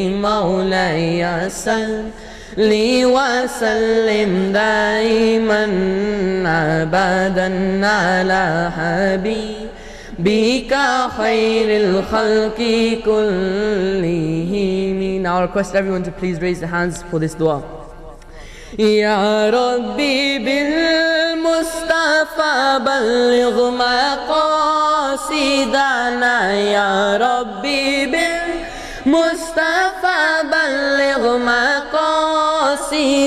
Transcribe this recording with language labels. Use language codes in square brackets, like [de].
[ar] مولاي صل وسلم دائما أبدا على حبيبك خير الخلق كلهم. [en] Now I request everyone to please raise their hands for this dua. [ar] يا ربي بالمصطفى بلغ مقاصدنا. يا ربي بالمصطفى بلغ مقاصدنا.